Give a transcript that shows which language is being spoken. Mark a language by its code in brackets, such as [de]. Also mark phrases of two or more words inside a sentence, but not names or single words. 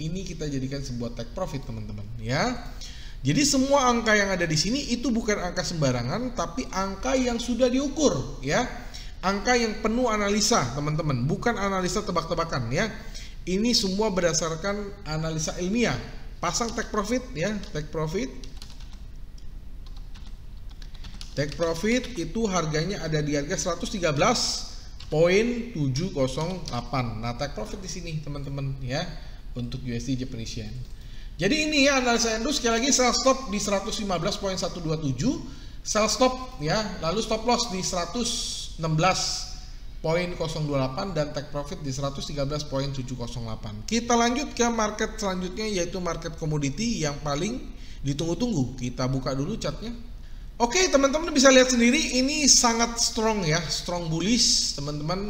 [id] Ini kita jadikan sebuah [en] take profit [id] teman-teman ya. Jadi semua angka yang ada di sini itu bukan angka sembarangan, tapi angka yang sudah diukur ya. Angka yang penuh analisa teman-teman, bukan analisa tebak-tebakan ya. Ini semua berdasarkan analisa ilmiah. Pasang [en] take profit [id] ya, [en] take profit. Take profit [id] itu harganya ada di harga 113.708. Nah, [en] take profit [id] di sini teman-teman ya untuk [en] USD Japanese Yen. [id] Jadi ini ya analisa Andrew, sekali lagi [en] sell stop [id] di 115.127, [en] sell stop [id] ya, lalu [en] stop loss [id] di 116.028 dan [en] take profit [id] di 113.708. Kita lanjut ke market selanjutnya, yaitu market komoditi yang paling ditunggu-tunggu. Kita buka dulu chartnya. Oke teman-teman, bisa lihat sendiri ini sangat strong ya, [en] strong bullish [id] teman-teman.